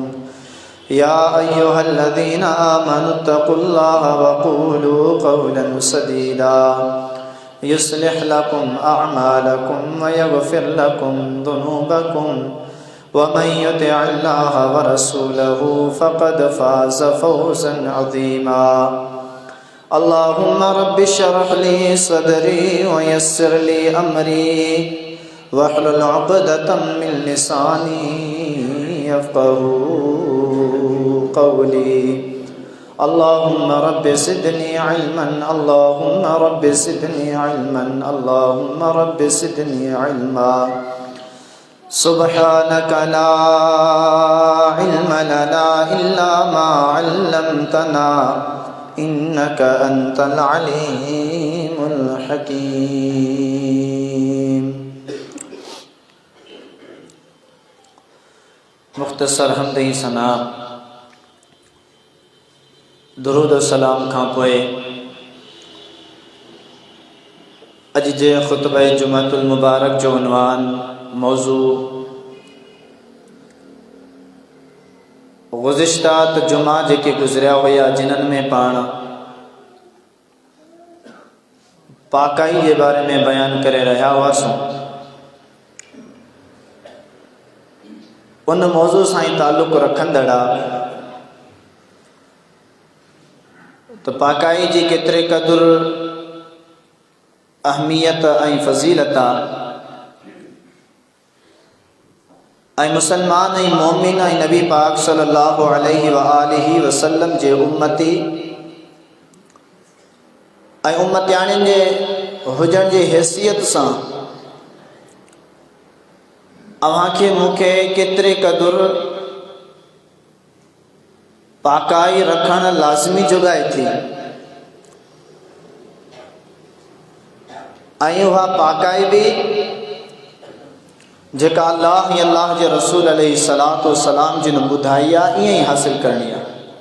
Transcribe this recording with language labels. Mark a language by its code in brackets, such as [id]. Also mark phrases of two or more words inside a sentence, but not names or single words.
[ar] يا أيها الذين آمنوا اتقوا الله وقولوا قولا سديدا يصلح لكم أعمالكم ويغفر لكم ذنوبكم ومن يطع الله ورسوله فقد فاز فوزا عظيما. اللهم رب اشرح لي صدري ويسر لي أمري واحلل عقدة من لساني يفقهوا قولي. اللهم رب زدني علما اللهم رب زدني علما اللهم رب زدني علما. سبحانك لا علم لنا إلا ما علمتنا إنك أنت العليم الحكيم. [sd] मुख्तसर हम्द सना दुरूद सलाम खां पोइ अज जे खुतबा [ar] جمعة المبارك [sd] जो उन्वान मौजू गुज़िश्ता जुमा जेके गुज़रिया हुआ जिन्हनि में पाण पाकाई के बारे में बयान करे रहा हुआसूं उन मौजू सां ई ताल्लुक़ रखंदड़ा तो पाकाई जी केतरे क़दुर अहमियत ऐं फ़ज़ीलत ऐं मुसलमान ऐं मोमिन ऐं नबी पाक [ar] صلى الله عليه وآله وسلم [sd] जे उम्मती ऐं उम्मतियाणियुनि जे हुजण जी हैसियत सां अव्हांखे मूंखे केतिरे क़दुर पाकाई रखण लाज़मी जुगाए थी ऐं उहा पाकाई भी जेका अल्लाह या अल्लाह जे रसूल [ar] عليه الصلاة والسلام [sd] जिन ॿुधाई आहे ईअं ई हासिल करणी आहे।